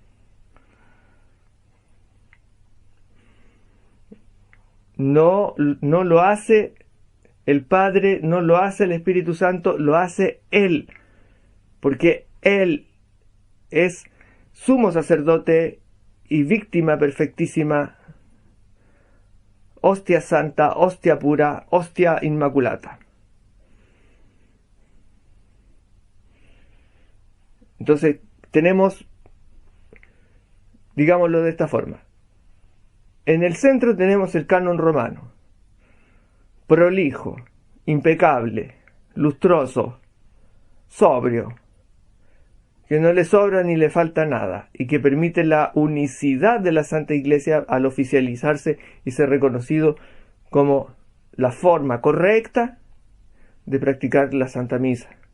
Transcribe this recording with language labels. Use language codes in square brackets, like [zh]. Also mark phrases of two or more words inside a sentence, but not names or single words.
[es] No lo hace el Padre, no lo hace el Espíritu Santo, lo hace Él, porque Él es sumo sacerdote y víctima perfectísima, hostia santa, hostia pura, hostia inmaculata. Entonces tenemos, digámoslo de esta forma, en el centro tenemos el canon romano, prolijo, impecable, lustroso, sobrio, que no le sobra ni le falta nada, y que permite la unicidad de la Santa Iglesia al oficializarse y ser reconocido como la forma correcta de practicar la Santa Misa.